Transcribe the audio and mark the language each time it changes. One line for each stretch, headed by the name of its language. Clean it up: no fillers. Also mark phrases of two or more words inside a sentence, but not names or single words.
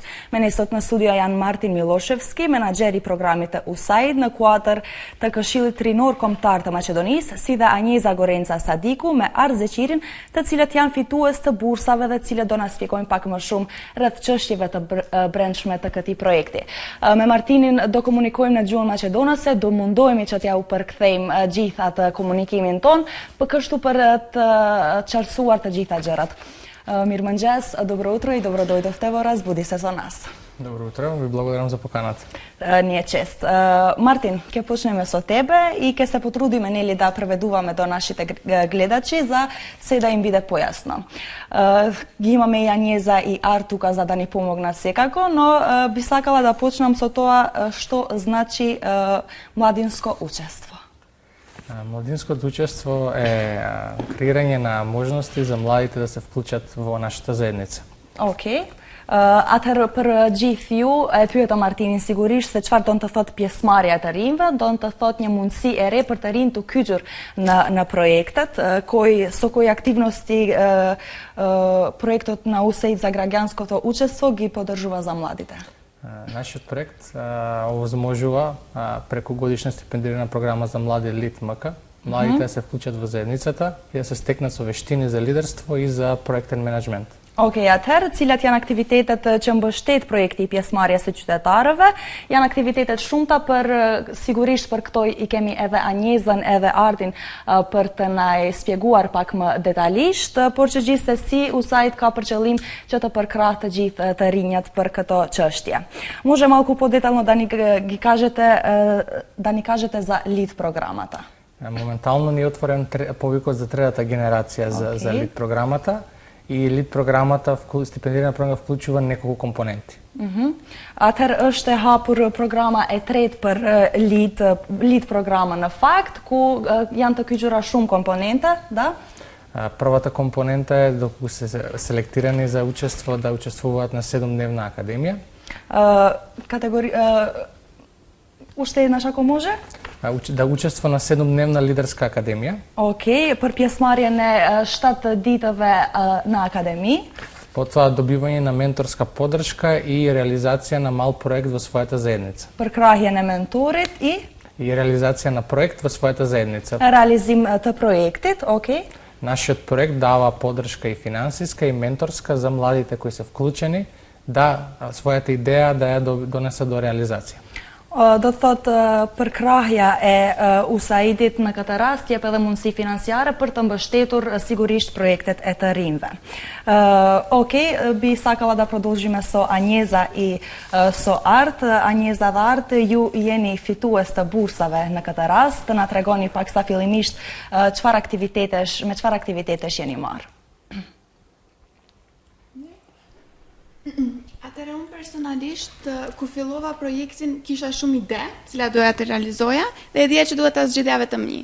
Albanian: Me ne sot në studio janë Martin Miloševski, menaxheri i programit të USAID në kuadër të Këshillit Rinor Kombëtar të Maqedonisë, si dhe Anjeza Gorenca Sadiku me Arz Zeqirin, të cilët janë fitues të bursave dhe të cilët do na shpjegojnë pak më shumë rreth çështjeve të brendshme të këtij projekti. Me Martinin do komunikojmë në gjuhën maqedonase, do mundohemi që t'ja u përkthejmë gjithë atë komunikimin ton, për kështu për të qartësuar të gjitha gjërat. Mirëmëngjes,
Macedonian: dobro утро и добро дојдовте во Разбуди се со нас. Добро утро, ви благодарам за поканата. Nije čest. Martin, ќе почнеме со тебе и ќе се потрудиме нели да преведуваме до нашите гледачи за се да им биде појасно. Ги имаме и Анјеза и Ар тука за да ни помогнат секако, но би сакала да почнам со тоа што значи младинско учество. Младинското учество е креирање на можности за младите да се вклучат во нашата заедница. Окей.
Albanian: Atëherë për gjithë ju, e pyeta Martinin sigurisht se çfarë do të thotë pjesëmarrja e të rinjve, do të thotë një mundësi e re për të rinj të kyçur në projektet,
Macedonian: кои активности проектот на USAID за graѓанското учество ги поддржува за младите? Нашиот проект овозможува преку годишна стипендирана програма за млади ЛИД-МК, младите да се вклучат во заедницата и да се стекнат со вештини за лидерство и за проектен менеджмент.
Albanian: Okej, atëherë, cilat janë aktivitetet që mbështet projekti i pjesëmarrjes së qytetarëve? Janë aktivitetet shumëta sigurisht për këto i kemi edhe Anjezën edhe Artin për të na shpjeguar pak më detajisht, por që gjithsesi USAID ka për qëllim që të përkrahë të gjithë të rinjat për këto çështje.
Macedonian: Може малку подетално да ни кажете за лид програмата? Моментално ни е отворен повикот за третата генерација за лид програмата. И лид програмата, стипендирана програма вклучува неколку компоненти.
Albanian: Atëherë është e hapur programa e tretë për lid programa në fakt, ku janë të kyçura shumë komponente, да?
Macedonian: Првата компонента е доколку се селектирани за учество да учествуваат на 7-дневна академија. Уште еднаш ако може? Да учества на 7-дневна лидерска академија. Окей,
Albanian: për pjesëmarrjen e 7 ditëve në akademi.
Macedonian: Потоа добивање на менторска поддршка и реализација на мал проект во својата заедница.
Albanian: Përkrahjen e mentorit и
Macedonian: реализација на проект во својата заедница.
Albanian: Realizim të projektit,
Macedonian: окей. Нашиот проект дава поддршка и финансиска и менторска за младите кои се вклучени да својата идеја да ја донесат до реализација.
Albanian: Do të thotë përkrahja e USAID-it në këtë rast jep edhe mundësi financiare për të mbështetur sigurisht projektet e të rinjve. Okej,
Macedonian: би сакала да продолжиме со Anjeza и со Art.
Albanian: Anjeza dhe Art, ju jeni fitues të bursave në këtë rast, të na tregoni pak sa fillimisht me çfarë aktivitetesh jeni marrë. Atëherë unë personalisht kur fillova projektin kisha shumë ide, cilat doja të realizoja dhe ideja që duhet ta zgjidhja vetëm një.